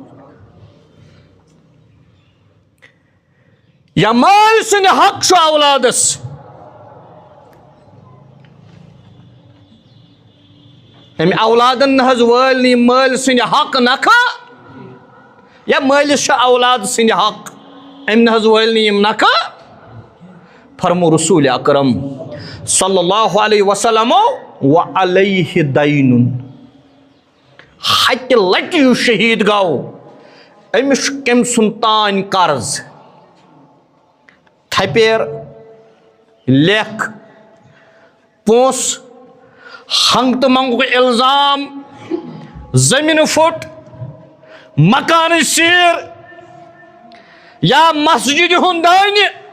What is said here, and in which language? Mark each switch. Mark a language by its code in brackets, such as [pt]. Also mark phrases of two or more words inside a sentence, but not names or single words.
[ks] یا مٲلۍ سٕنٛدِ حق چھُ اولادس أمۍ اولادن نہ حظ وٲلۍ نہٕ یِم مٲلۍ سٕنٛدِ حق نکھٕ یا مٲلِس چھِ اولاد سٕنٛدِ حق أمۍ نہ حظ وٲلۍ نہٕ یِم نکھٕ فرمو رسول اکرم [ar] صلی اللہ علیہ وسلم وعلیہ دینٌ [ks] ہتہِ لٹہِ یُس شہیٖد گوٚو أمِس چھُ کٔمۍ سُنٛد تانۍ قرض تھپیر لیکھ پونٛسہٕ ہنٛگ تہٕ منٛگُک اِلزام زٔمیٖنہٕ پھُٹ مکانٕچ سیٖر یا مسجدِ ہُنٛد دانہِ